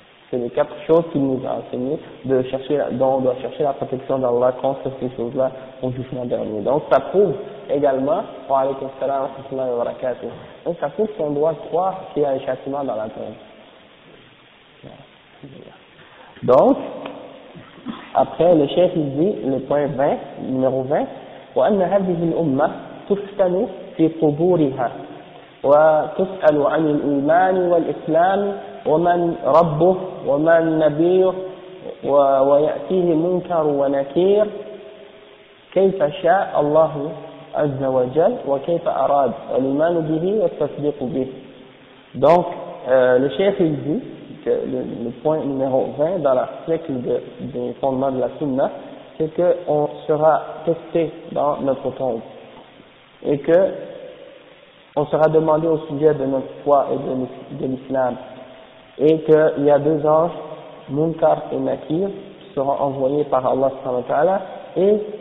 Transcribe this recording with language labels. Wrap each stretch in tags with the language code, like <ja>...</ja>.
<fr>C'est les 4 choses qu'il nous a enseigné dont on doit chercher la protection d'Allah contre ces choses-là au jugement dernier. Donc ça prouve également,</fr> <ar>wa alaykum salam wa rahmatullahi wa barakatuh,</ar> <fr>donc ça prouve qu'on doit croire qu'il y a un châtiment dans la tombe. Donc, après le chef il dit, le point 20, numéro 20,</fr> <ar>وأن هذه الأمة تفتن في قبورها وتسأل عن الإيمان والإسلام ومن ربه ومن نبيه ويأتيه منكر ونكير كيف شاء الله عز وجل وكيف أراد الإيمان به والتصديق به.</ar> <fr>Donc, le chef il dit que le point numéro 20 dans l'article des fondements de la Sunna, c'est qu'on sera testé dans notre tombe et que on sera demandé au sujet de notre foi et de l'islam, et qu'il y a 2 anges, Munkar et Nakir, qui seront envoyés par Allah subhanahu wa ta'ala, et</fr>